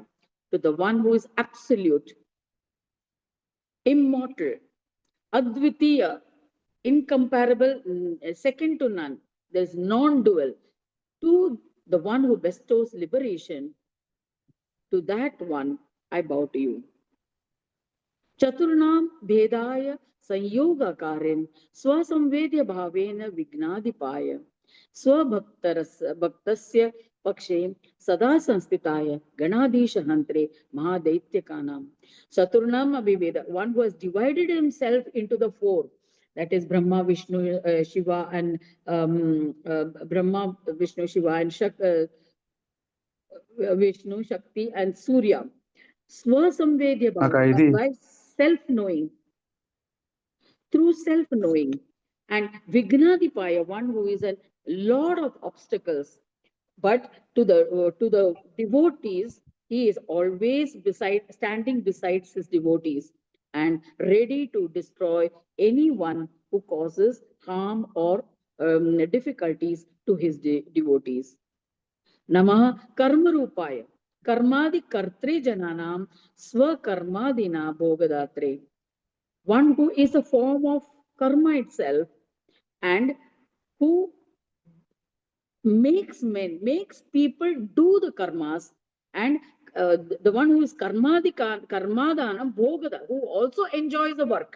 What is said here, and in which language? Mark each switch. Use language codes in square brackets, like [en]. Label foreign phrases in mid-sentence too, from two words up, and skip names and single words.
[en] To the one who is absolute, immortal, Advitiya, incomparable, second to none. There's non-dual. To the one who bestows liberation, to that one I bow to you. [sa] Chaturnam Bhedaya Sanyogakaryan Swasamvedya Bhavena Vignadipaya Swabhaktasya Pakshe Sada Sanstitaya Ganadisha Hantre Mahadaityakanam. Chaturnam Abhiveda, [en] one who has divided himself into the four. That is Brahma, Vishnu, Shiva, and Brahma, Vishnu, Shiva, and Vishnu, Shakti, and Surya. [sa] Swasamvedya Bhavana, [en] by self-knowing, through self-knowing. And Vignadipaya, one who is a lord of obstacles. But to the devotees, he is always standing beside his devotees and ready to destroy anyone who causes harm or difficulties to his devotees. [sa] Namah karma rupaya. Karmadi kartre jananam swakarmadina bhogadatre. [en] One who is a form of karma itself and who makes people do the karmas, and the one who is [sa] karmadana bhogada, [en] who also enjoys the work.